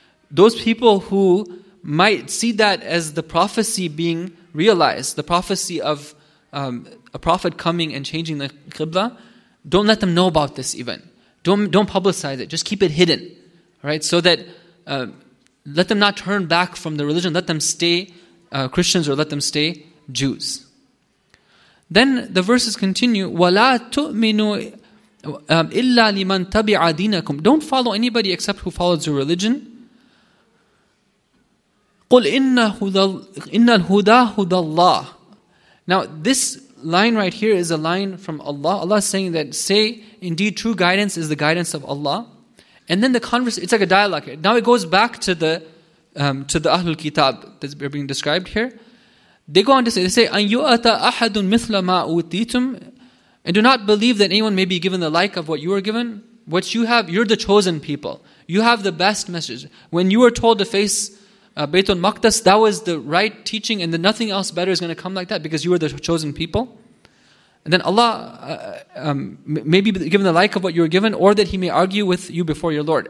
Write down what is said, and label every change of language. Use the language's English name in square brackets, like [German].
[English] Those people who might see that as the prophecy being realized, the prophecy of a prophet coming and changing the Qibla, don't let them know about this even. Don't publicize it. Just keep it hidden, right? So that let them not turn back from the religion. Let them stay Christians or let them stay Jews. Then the verses continue, [Arabic] وَلَا تُؤْمِنُوا إِلَّا لِمَنْ تَبِعَ دِينَكُمْ. [English] Don't follow anybody except who follows your religion. [Arabic] قُلْ إِنَّ الْهُدَى هُدَى اللَّهِ. [English] Now this line right here is a line from Allah. Allah is saying that, say, indeed true guidance is the guidance of Allah. And then the conversation, it's like a dialogue. Now it goes back to the Ahlul Kitab that's being described here. They go on to say, [Arabic] أَنْ يُؤَتَ أَحَدٌ مِثْلَ مَا أُوتِيتُمْ. [English] And do not believe that anyone may be given the like of what you are given. What you have, you're the chosen people. You have the best message. When you were told to face Baytul Maqdis, that was the right teaching, and then nothing else better is going to come like that because you were the chosen people. And then Allah may be given the like of what you were given, or that He may argue with you before your Lord.